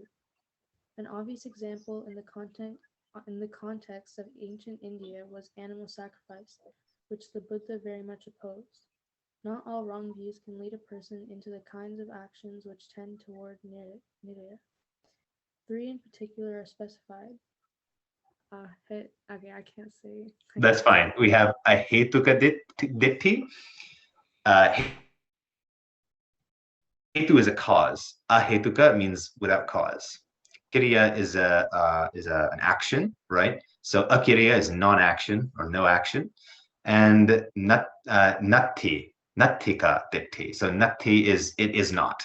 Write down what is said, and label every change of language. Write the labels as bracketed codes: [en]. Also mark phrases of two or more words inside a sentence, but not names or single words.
[en] An obvious example in the context of ancient India was animal sacrifice, which the Buddha very much opposed. Not all wrong views can lead a person into the kinds of actions which tend toward Niraya. 3 in particular are specified. Okay, I can't say. That's fine. We have [pi] ahetuka ditti. [en] Hetu is a cause. Ahetuka means without cause. Kiriya is an action, right? So akiriya is non-action or no action, and [pi] natti nattika ditti. [en] So natti is it is not.